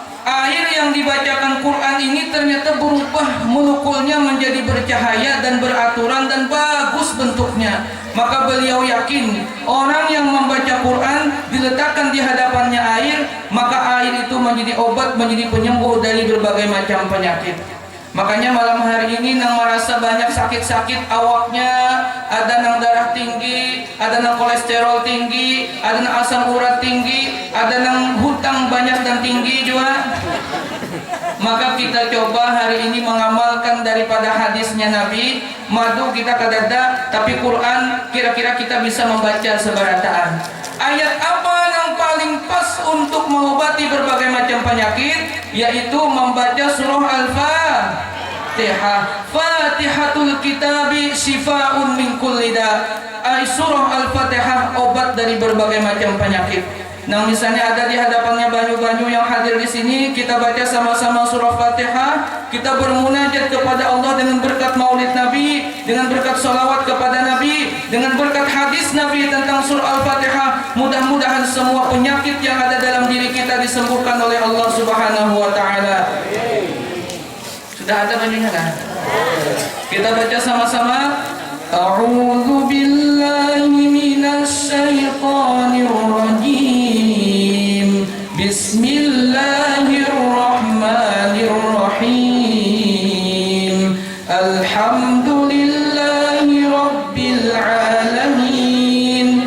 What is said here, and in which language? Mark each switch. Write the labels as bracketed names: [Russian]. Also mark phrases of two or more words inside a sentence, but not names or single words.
[Indonesian] air yang dibacakan Quran ini ternyata berubah molekulnya menjadi bercahaya dan beraturan dan bagus bentuknya. Maka beliau yakin orang yang membaca Quran diletakkan di hadapannya air, maka air itu menjadi obat, menjadi penyembuh dari berbagai macam penyakit. Makanya malam hari ini nang merasa banyak sakit-sakit awaknya, ada nang darah tinggi, ada nang kolesterol tinggi, ada nang asam urat tinggi, ada nang hutang banyak dan tinggi juga. Maka kita coba hari ini mengamalkan daripada hadisnya Nabi, madu kita kadada, tapi Quran kira-kira kita bisa membaca sebarataan. Ayat apa yang paling pas untuk mengobati berbagai macam penyakit? Yaitu membaca surah Al-Fatihah. [Arabic] فاتحة الكتاب شفاء من كل داء'. [Indonesian] Surah Al-Fatihah obat dari berbagai macam penyakit. Nah, misalnya ada di hadapannya banyu-banyu yang hadir di sini, kita baca sama-sama surah Fatihah, kita bermunajat kepada Allah dengan berkat Maulid Nabi, dengan berkat salawat kepada Nabi, dengan berkat hadis Nabi tentang surah Al-Fatihah. Mudah-mudahan semua penyakit yang ada dalam diri kita disembuhkan oleh Allah [Arabic] سبحانه وتعالى. [Indonesian] Sudah ada bajunya kan? Kita baca sama-sama. [Arabic] أعوذ بالله من الشيطان الرجيم. بسم الله الرحمن الرحيم. الحمد لله رب العالمين.